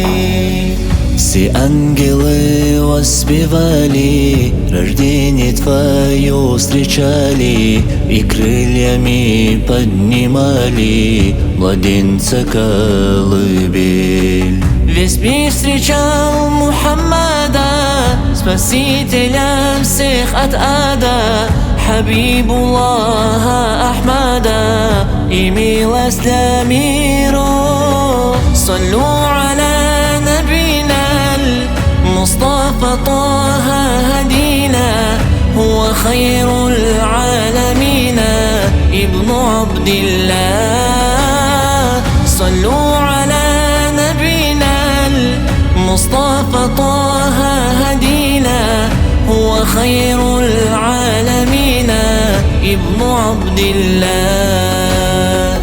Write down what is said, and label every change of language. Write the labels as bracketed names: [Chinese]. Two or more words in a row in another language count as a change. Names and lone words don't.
[Russian] Все ангелы воспевали, рождение Твое встречали, и крыльями поднимали младенца колыбель. Весь мир встречал Мухаммада, спасителя всех от ада, Хабибуллаха Ахмада, и милость для миру. [Arabic] صلوا على نبينا المصطفى طه هدينا هو خير العالمين ابن عبد الله. صلوا على نبينا المصطفى طه هدينا هو خير العالمين ابن عبد الله.